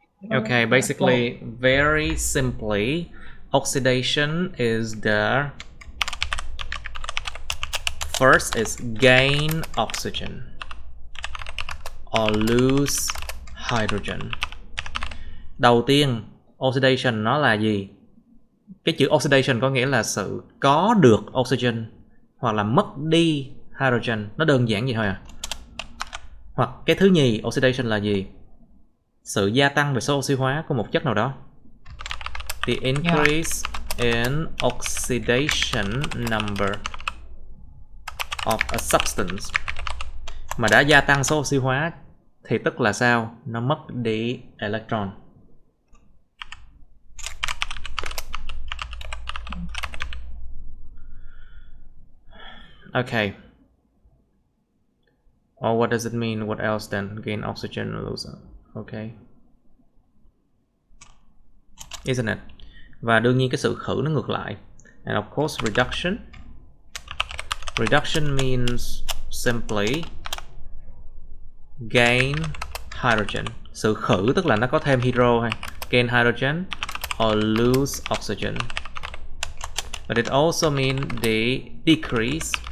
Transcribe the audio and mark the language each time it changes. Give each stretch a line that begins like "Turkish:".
English: Okay, basically, very simply, oxidation is the first is gain oxygen or lose hydrogen.
Vietnamese: Đầu tiên, oxidation nó là gì? Cái chữ oxidation có nghĩa là sự có được oxygen hoặc là mất đi hydrogen. Nó đơn giản vậy thôi à. Hoặc cái thứ nhì, oxidation là gì? Sự gia tăng về số oxy hóa của một chất nào đó.
English: The increase in oxidation number of a substance.
Vietnamese: Mà đã gia tăng số oxy hóa thì tức là sao? Nó mất đi electron.
English: Okay. Or what does it mean? What else then? Gain oxygen or lose? Okay. Isn't it?
Vietnamese: Và đương nhiên cái sự khử nó ngược lại.
English: And of course reduction. Reduction means simply gain hydrogen.
Vietnamese: Sự khử tức là nó có thêm hydro hay
English: gain hydrogen or lose oxygen. But it also means the decrease.